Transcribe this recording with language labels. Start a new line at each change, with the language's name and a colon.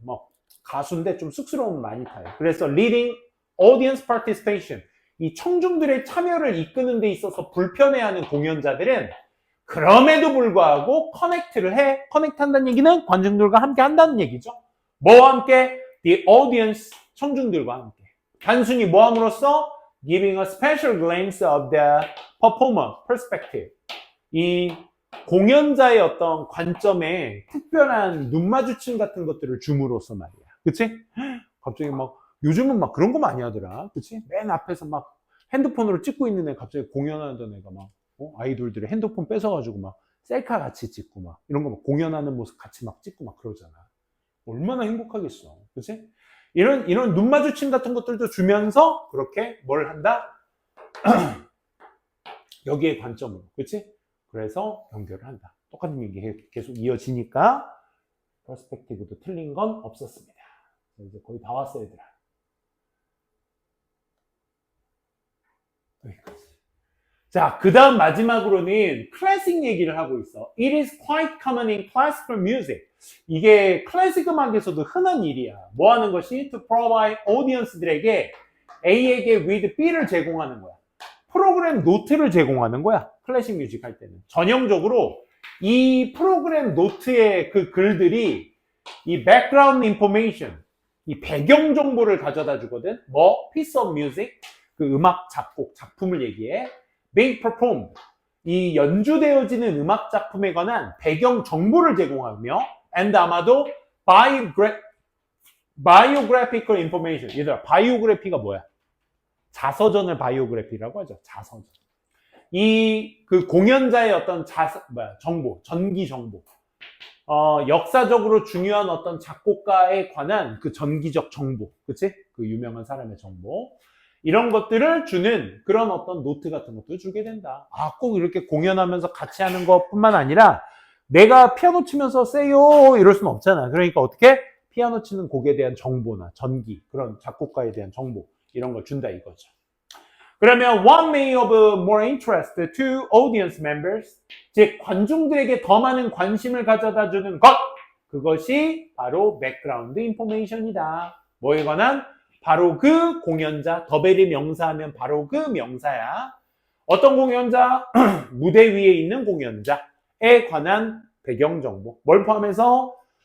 Korean: 뭐 가수인데 좀 쑥스러움 많이 타요. 그래서
English: leading audience participation
Korean: 이 청중들의 참여를 이끄는 데 있어서 불편해하는 공연자들은 그럼에도 불구하고 커넥트를 해. 커넥트 한다는 얘기는 관중들과 함께 한다는 얘기죠. 뭐와 함께?
English: The audience
Korean: 청중들과 함께. 단순히 뭐 함으로써?
English: Giving a special glance of the performer perspective.
Korean: 이 공연자의 어떤 관점에 특별한 눈 마주침 같은 것들을 줌으로써 말이야. 그치? 갑자기 막 요즘은 막 그런 거 많이 하더라. 그치? 맨 앞에서 막 핸드폰으로 찍고 있는 애 갑자기 공연하던 애가 막 아이돌들의 핸드폰 뺏어가지고 막 셀카 같이 찍고 막 이런 거 막 공연하는 모습 같이 막 찍고 막 그러잖아. 얼마나 행복하겠어. 그치? 이런 눈 마주침 같은 것들도 주면서 그렇게 뭘 한다? 여기에 관점으로. 그치? 그래서 연결을 한다. 똑같은 얘기 계속 이어지니까 퍼스펙티브도 틀린 건 없었습니다. 이제 거의 다 왔어 얘들아. 여기까지. 자, 그 다음 마지막으로는 클래식 얘기를 하고 있어.
English: It is quite common in classical music.
Korean: 이게 클래식 음악에서도 흔한 일이야. 뭐 하는 것이?
English: To provide
Korean: audience들에게 A에게 with B를 제공하는 거야. 프로그램 노트를 제공하는 거야. 클래식 뮤직 할 때는. 전형적으로 이 프로그램 노트의 그 글들이 이
English: background information,
Korean: 이 배경 정보를 가져다 주거든. 뭐?
English: piece of music,
Korean: 그 음악 작곡, 작품을 얘기해.
English: being performed,
Korean: 이 연주되어지는 음악 작품에 관한 배경 정보를 제공하며 and 아마도
English: biographical information.
Korean: 얘들아, 바이오그래피가 뭐야? 자서전을 바이오그래피라고 하죠. 자서전. 그 공연자의 어떤 정보, 전기 정보. 역사적으로 중요한 어떤 작곡가에 관한 그 전기적 정보. 그치? 그 유명한 사람의 정보. 이런 것들을 주는 그런 어떤 노트 같은 것도 주게 된다. 꼭 이렇게 공연하면서 같이 하는 것뿐만 아니라 내가 피아노 치면서 세요 이럴 수는 없잖아. 그러니까 어떻게? 피아노 치는 곡에 대한 정보나 전기, 그런 작곡가에 대한 정보 이런 걸 준다 이거죠. 그러면
English: what may of more interest to audience members?
Korean: 즉 관중들에게 더 많은 관심을 가져다 주는 것 그것이 바로
English: background information
Korean: 이다. 뭐에 관한? 바로 그 공연자, 더벨이 명사하면 바로 그 명사야. 어떤 공연자? 무대 위에 있는 공연자에 관한 배경정보. 뭘 포함해서?